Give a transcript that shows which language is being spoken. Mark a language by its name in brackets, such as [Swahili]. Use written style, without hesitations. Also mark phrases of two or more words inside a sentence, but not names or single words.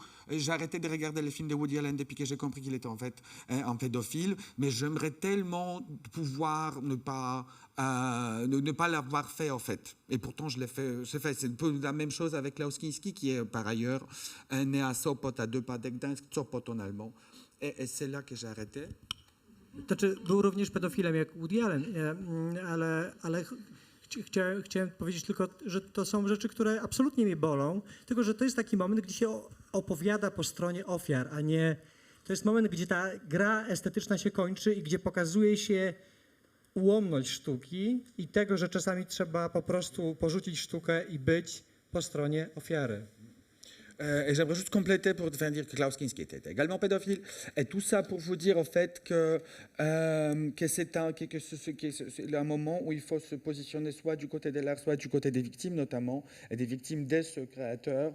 [French] J'ai arrêté de regarder les films de Woody Allen depuis que j'ai compris qu'il était en fait un pédophile, mais j'aimerais tellement pouvoir ne pas l'avoir fait en fait. Et pourtant je l'ai fait. C'est un peu la même chose avec Klaus Kinski qui est par ailleurs né à Sopot, à 2 pas de Gdańsk, Sopot en allemand. Et c'est là que j'ai arrêté. [Polish] Znaczy, był również pedofilem jak Woody Allen, ale chciałem powiedzieć tylko, że to są rzeczy, które absolutnie mnie bolą, tylko że to jest taki moment, gdzie się opowiada po stronie ofiar, a nie... To jest moment, gdzie ta gra estetyczna się kończy i gdzie pokazuje się ułomność sztuki i tego, że czasami trzeba po prostu porzucić sztukę i być po stronie ofiary. [French] Et j'aimerais juste compléter pour dire que Klaus Kinski était également pédophile. Et tout ça pour vous dire au fait que c'est un moment où il faut se positionner soit du côté de l'art, soit du côté des victimes notamment, et des victimes de ce créateur.